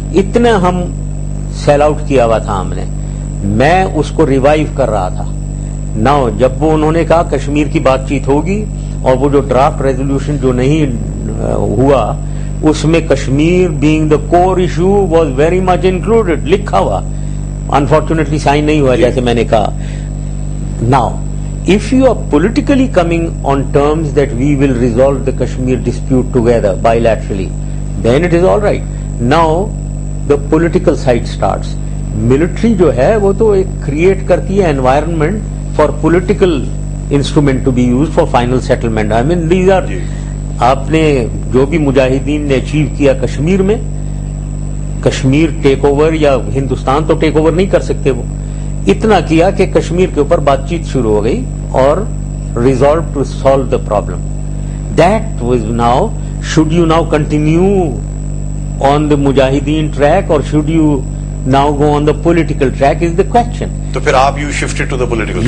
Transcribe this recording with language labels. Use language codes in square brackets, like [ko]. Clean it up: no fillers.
[ur] اتنا ہم sell out کیا ہوا تھا ہم نے. میں اس کو ریوائیو کر رہا تھا. ناؤ جب وہ انہوں نے کہا کشمیر کی بات چیت ہوگی, اور وہ جو ڈرافٹ ریزولوشن جو نہیں ہوا اس میں Kashmir [en] being the core issue was very much included, [ur] لکھا ہوا, انفارچونیٹلی سائن نہیں ہوا جیسے میں نے کہا. Now [en] if you are politically coming on terms that we will resolve the Kashmir dispute together bilaterally, then it is all right. Now the political side starts. [ur] Military جو ہے وہ تو ایک کریٹ کرتی ہے [en] environment for political instrument to be used for final settlement. I mean these are, [ur] آپ نے جو بھی مجاہدین نے اچیو کیا کشمیر میں, کشمیر ٹیک اوور یا ہندوستان تو ٹیک اوور نہیں کر سکتے, وہ اتنا کیا کہ کشمیر کے اوپر بات چیت شروع ہو گئی اور [en] Resolve to solve the problem. That was now, should you now continue on the mujahideen track or should you now go on the political track is the question. [ur] تو پھر آپ [en] You shifted to the political.